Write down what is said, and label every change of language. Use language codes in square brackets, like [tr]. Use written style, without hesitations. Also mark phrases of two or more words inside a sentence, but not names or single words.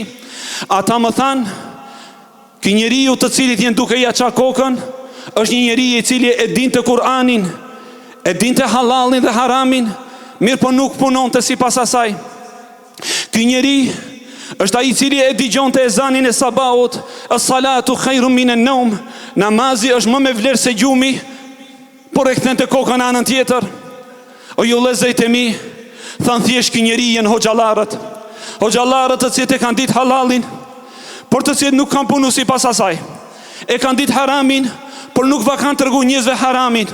[sq] Ata më thanë, ky njeriu të cilit janë duke ia ça kokën, është një njeri i cili e dinte Kur'anin, e dinte halalin dhe haramin, mirë po nuk punonte sipas asaj. Ky njeri është ai i cili e dëgjonte ezanin e sabahut, [ar] الصلاة خير من النوم, [sq] namazi është më me vlerë se gjumi, por e kthente kokën anën tjetër. O ju vëllezërit e mi, thanë thjesht ky njeri janë hoxhallarët të cilët e kanë ditë halalin, por të cilët nuk kanë punu sipas asaj. E kanë ditë haramin, por nuk va kanë tregu njerëzve haramin.